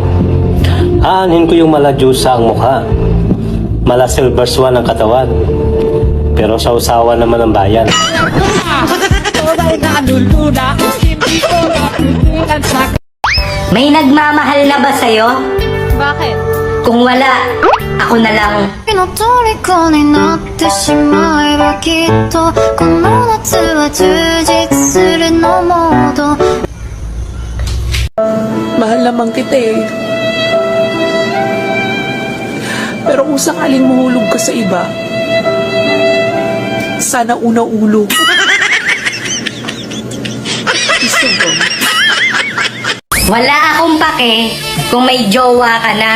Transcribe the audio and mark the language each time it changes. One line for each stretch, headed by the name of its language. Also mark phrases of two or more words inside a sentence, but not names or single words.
Filipino: Aanin ko yung mala Diyosa ang mukha. Mala Silver Swan ang katawan. Pero sa usawa naman ang bayan. May nagmamahal na ba sa'yo? Bakit? Kung wala, ako na lang.
Japanese: の虜になってしまえばきっとこの夏は充実するのモード
Filipino: Mahal naman kita eh. Pero kung sakaling mahulog ka sa iba, sana una ulo. Gusto mo? Wala akong pake kung may jowa ka na.